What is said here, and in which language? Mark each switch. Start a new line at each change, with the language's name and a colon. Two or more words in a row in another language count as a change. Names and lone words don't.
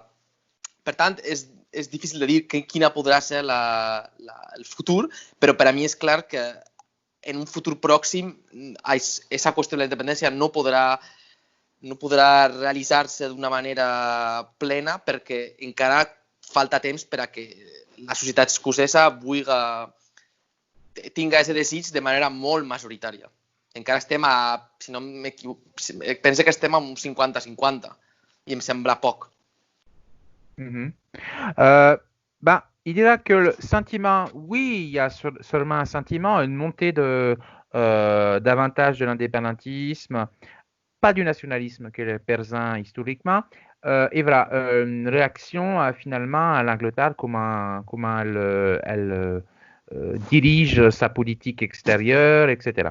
Catalan: Per tant, és difícil de dir quina podrà ser el futur, però per a mi és clar que en un futur pròxim aquesta qüestió de la independència no podrà realitzar-se d'una manera plena perquè encara falta temps per a que la societat escocesa tinga aquest desig de manera molt majoritària. Encara estem si no m'equivoco, penso que estem a un 50-50 i em sembla poc.
French: Il dira que le sentiment, oui, il y a seulement un sentiment, une montée davantage de l'indépendantisme, pas du nationalisme que est présent historiquement, et voilà, une réaction finalement à l'Angleterre, comment elle dirige sa politique extérieure, etc.